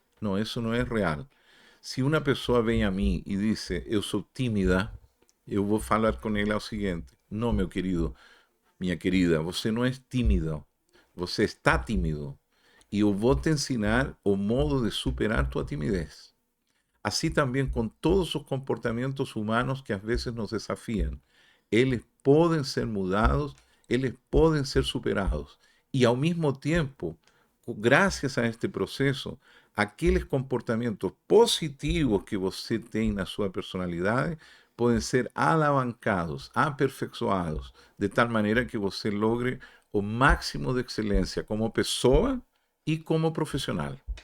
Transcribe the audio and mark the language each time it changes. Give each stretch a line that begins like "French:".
Portuguese: Não, isso não é real. Se uma pessoa vem a mim e diz: eu sou tímida, eu vou falar com ela o seguinte: não, meu querido, minha querida, você não é tímido, você está tímido. E eu vou te ensinar o modo de superar tua timidez.
Spanish: Así también con todos os comportamientos humanos que a veces nos desafían.
Portuguese: Eles podem ser mudados, eles podem ser superados. E ao mesmo tempo, graças a este processo, aqueles comportamentos positivos que você tem na sua personalidade podem ser alavancados, aperfeiçoados, de tal maneira que você logre o máximo de excelência como pessoa e como profissional.